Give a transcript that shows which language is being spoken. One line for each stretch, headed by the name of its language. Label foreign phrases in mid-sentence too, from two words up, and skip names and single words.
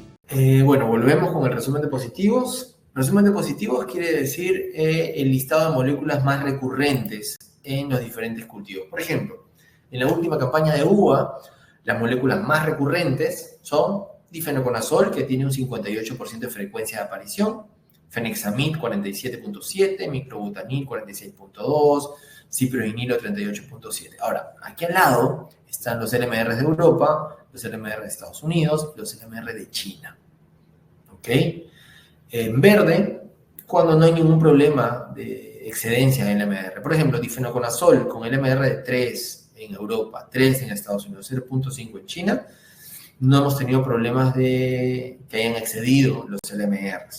Spanish: Bueno, volvemos con el resumen de positivos. Resumen de positivos quiere decir el listado de moléculas más recurrentes en los diferentes cultivos. Por ejemplo, en la última campaña de uva, las moléculas más recurrentes son difenoconazol, que tiene un 58% de frecuencia de aparición, fenexamid 47.7, microbutanil 46.2, ciproinilo 38.7. Ahora, aquí al lado están los LMR de Europa, los LMR de Estados Unidos, los LMR de China. ¿Ok? En verde, cuando no hay ningún problema de excedencia en LMR. Por ejemplo, difenoconazol con LMR de 3 en Europa, 3 en Estados Unidos, 0.5 en China, no hemos tenido problemas de que hayan excedido los LMRs.